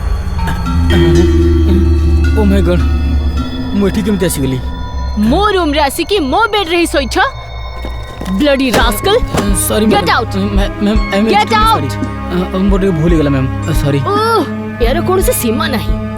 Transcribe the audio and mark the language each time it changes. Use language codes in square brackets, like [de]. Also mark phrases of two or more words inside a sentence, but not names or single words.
[en] Oh my god. [or] ମୁଁ ଏଠି କେମିତି ଆସିଗଲି? ମୋ ରୁମ୍ ରେ ଆସିକି ମୋ ବେଡ୍ ରେ ହିଁ ଶୋଇଛ? [en] Bloody rascal! Sorry Get out! Ma'am, Get out! [or] ମୋର ଟିକେ ଭୁଲ ହେଇଗଲା ମ୍ୟାମ୍, ସରି। ଏହାର କୌଣସି ସୀମା ନାହିଁ।